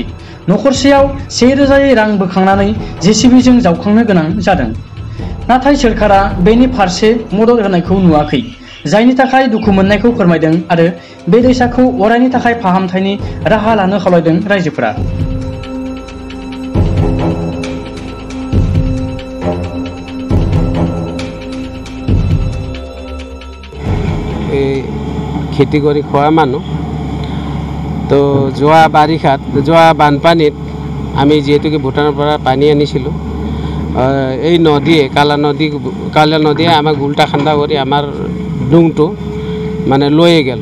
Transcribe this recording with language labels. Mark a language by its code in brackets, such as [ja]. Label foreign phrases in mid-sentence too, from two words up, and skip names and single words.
[brx] नखरसेयाव 1,000 रां बोखांनानै जेसिबिजों जावखांनो गोनां जादों। नाथाय सोरखारा बेनि फारसे मदद होनायखौ नुवाखै, जायनि थाखाय दुखु मोननायखौ फोरमायदों आरो बे दैसाखौ अरायनि थाखाय फाहामथायनि राहा लानो खावलायदों रायजोफोरा। [as] খেতি কৰি খোৱা মানুহ তো যোৱা বাৰিষাত যোৱা বানপানীত আমি যিহেতুকে ভূটানৰ পৰা পানী আনিছিলোঁ, এই নদীয়ে কালা নদীয়ে আমাক উল্টা খান্দা কৰি আমাৰ ডুংটো মানে লৈয়ে গ'ল।